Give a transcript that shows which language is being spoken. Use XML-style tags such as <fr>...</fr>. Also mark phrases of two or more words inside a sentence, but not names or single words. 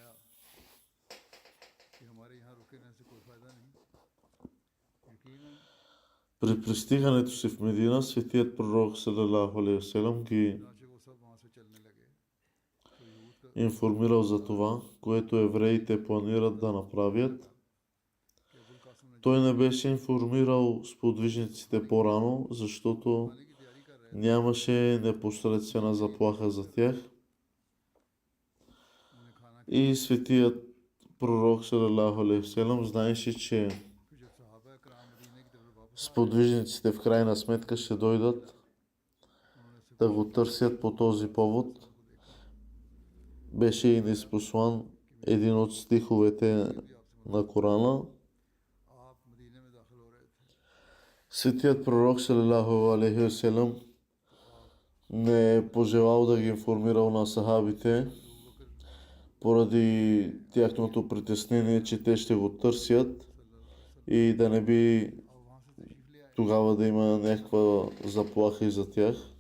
<bg>При пристигането си в Медина, светият пророк</bg> <ar>صلى الله عليه وسلم</ar> <bg>ги информирал за това, което евреите планират да направят. Той не беше информирал сподвижниците по-рано, защото нямаше непосредствена заплаха за тях. И светият пророк</bg> <ar>صلى الله عليه وسلم</ar> <bg>знаеше, че сподвижниците в крайна сметка ще дойдат да го търсят по този повод. Беше и ниспослан един от стиховете на Корана. Светият пророк</bg> <ar>صلى الله عليه وسلم</ar> <bg>не е пожелал да ги информирал на сахабите поради тяхното притеснение, че те ще го търсят и да не би тогава да има някаква заплаха и за тях.</bg>